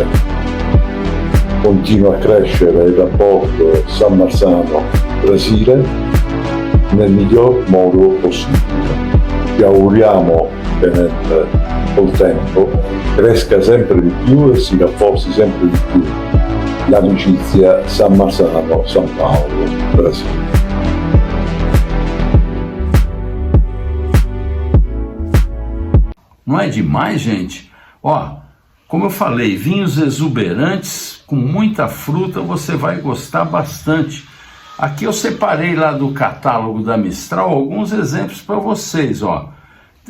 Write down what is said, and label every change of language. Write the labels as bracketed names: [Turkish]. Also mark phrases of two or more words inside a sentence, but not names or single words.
[Italian] Continua a crescere il rapporto San Marzano-Brasile nel miglior modo possibile. Ci auguriamo che col tempo cresca sempre di più e si rafforzi sempre di più l'amicizia San Marzano-San Paolo, Brasile. [Portuguese] Não é demais, gente? Ó, como eu falei, vinhos exuberantes, com muita fruta, você vai gostar bastante. Aqui eu separei lá do catálogo da Mistral alguns exemplos para vocês, ó.